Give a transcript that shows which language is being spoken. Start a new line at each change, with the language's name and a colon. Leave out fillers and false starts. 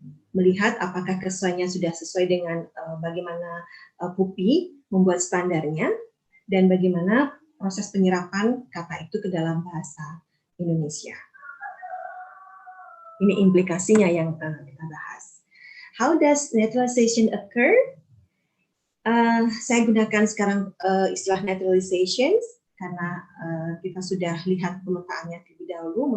Indonesian: Melihat apakah kesesuaiannya sudah sesuai dengan bagaimana PUPI membuat standarnya dan bagaimana proses penyerapan kata itu ke dalam bahasa Indonesia. Ini implikasinya yang kita bahas.
English: How does naturalization occur?
Indonesian: Saya gunakan sekarang istilah naturalizations karena kita sudah lihat pemetaannya terlebih dahulu.